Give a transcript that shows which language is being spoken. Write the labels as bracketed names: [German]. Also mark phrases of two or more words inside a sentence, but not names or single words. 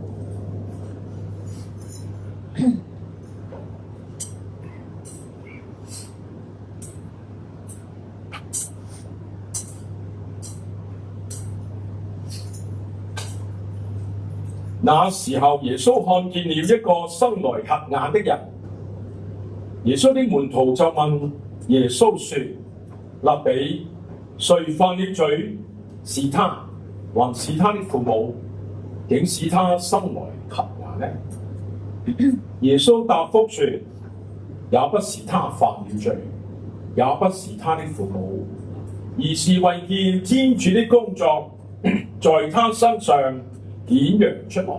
[Chinese] 那時候，耶穌看見了一個生來瞎眼的人。耶穌的門徒就問耶穌說：辣彼，誰犯了罪？是他，還是他的父母，竟使他生來瞎眼呢？耶穌答覆說：也不是他犯了罪，也不是他的父母，而是為見天主的工作在他身上顯揚出來。